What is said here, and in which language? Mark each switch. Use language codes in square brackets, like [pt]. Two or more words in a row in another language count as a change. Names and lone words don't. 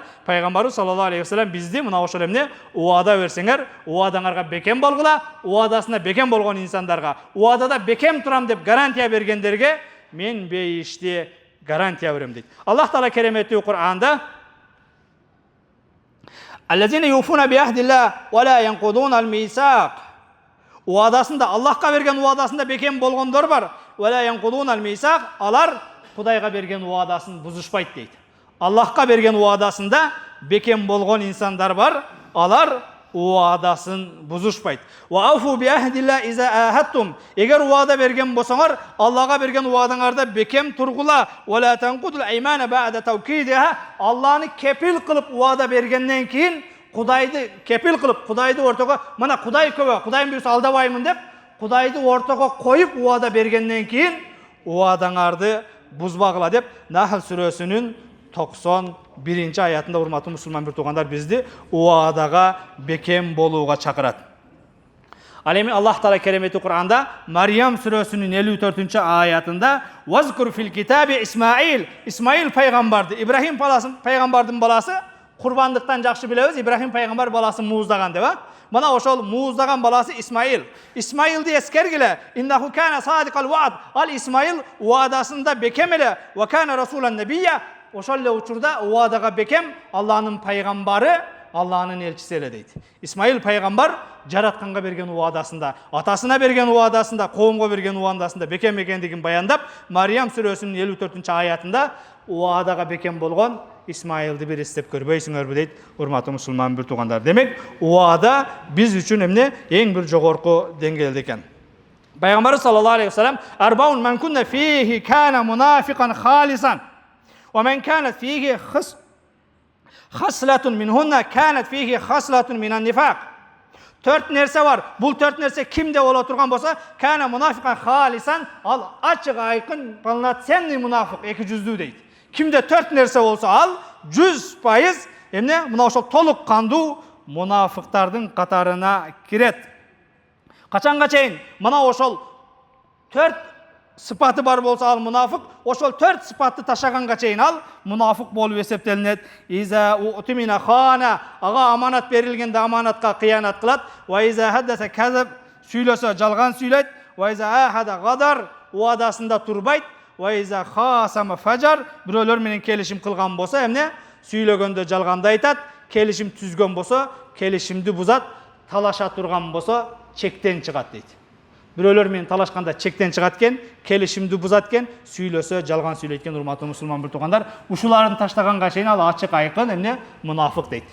[ky] Пайгамбарыбыз [ar] صلى الله عليه وسلم [ky] бизди мына ошол эмне уада берсеңер, уадаңарга бекем болгула, уадасына бекем болгон инсандарга, уадада бекем турам деп гарантия бергендерге мен бейишти гарантия берем дейт. Аллах Таала кереметтүү Кур'анда: [ar] "الذين يوفون بعهد الله ولا ينقضون الميثاق", уадасында, [ky] Аллахка берген уадасында бекем болгондор бар. [ar] "ولا ينقضون الميثاق", [ky] алар Кудайга берген уадасын бузушпайт дейт. Аллахка берген уадасында бекем болгон инсандар бар, алар уадасын бузушпайт. [ar] "وأوفوا بعهد الله إذا عاهدتم", [ky] эгер уада берген болсоңор, Аллага берген уадаңарда бекем тургула. [ar] "ولا تنقضوا الأيمان بعد توكيدها", [ky] Алланы кепил кылып уада бергенден кийин Кудайды кепил кылып, Кудайды ортого, мына Кудай көбө, Кудайым буюрса алдабаймын деп, Кудайды ортого коюп уада бергенден кийин уадаңарды бузбагыла деп Нахл сүрөсүнүн 91 аятында урматтуу мусулман бир туугандар бизди уадага бекем болууга чакырат. Ал эми Аллах Таала кереметтүү Кур'анда Мариям сүрөсүнүн 54 аятында [ar] "واذكر في الكتاب إسماعيل", [ky] Исмаил пайгамбарды, Ибрахим пайгамбардын баласы, курбандыктан жакшы билебиз, Ибрахим пайгамбар баласын мууздаган деп, Мына ошол мууздаган баласы Исмаил. Исмаилди эскергиле. [ar] إنه كان صادق الوعد. [ky] Ал Исмаил уадасында бекем эле. [ar] وكان رسولا نبيا. [ky] Ошол эле учурда уадага бекем, Аллахнын пайгамбары, Аллахнын элчиси эле дейт. Исмаил пайгамбар жаратканга берген уадасында, атасына берген уадасында, коомго берген уадасында бекем экендигин баяндап, Мариям сүрөсүнүн 54 аятында уадага бекем болгон Исмаилди бир эстеп көрбөйсүңөрбү дейт, урматтуу мусулман бир туугандар. Демек, уада биз үчүн эмне эң бир жогорку деңгээлде экен. [ar] Пайгамбар صلى الله عليه وسلم أربع من كن فيه كان منافقا خالصا ومن كانت فيه خصلة منهن كانت فيه خصلة من النفاق. [ky] 4 нерсе бар. Бул 4 нерсе кимде боло турган болсо, [ar] كان منافقا خالصا, [ky] ал ачык айкын полноценный мунафик, 200 дейт. Кимде 4 нерсе болсо, ал 100% эмне мына ошол толук кандуу мунафиктардын катарына кирет. Качанга чейин мына ошол 4 sıfatı бар болса ал мұнафық, ошол 4 sıfatты ташаганга чейин ал [kk] мұнафық болып есептелинет. [ar] إذا اؤتمن خان, [ky] ага аманат берилгенде аманатка кыянат кылат. [ar] وإذا حدث كذب, [ky] сүйлөсө жалган сүйлөйт. [ar] وإذا عاهد غدر, [ky] уадасында турбайт. [ar] وإذا خاصم فجر, [ky] бирөөлөр менен келишим кылган болсо, эмне сүйлөгөндө жалганды айтат, келишим түзгөн болсо, келишимди бузат, талаша турган болсо, чектен чыгат дейт. Бирөөлөр менен талашканда чектен чыгат экен, келишимди бузат экен, сүйлөсө жалган сүйлөйт экен. Урматтуу мусулман бир туугандар, ушуларын таштаганга чейин ал ачык айкын эмне мунафык дейт.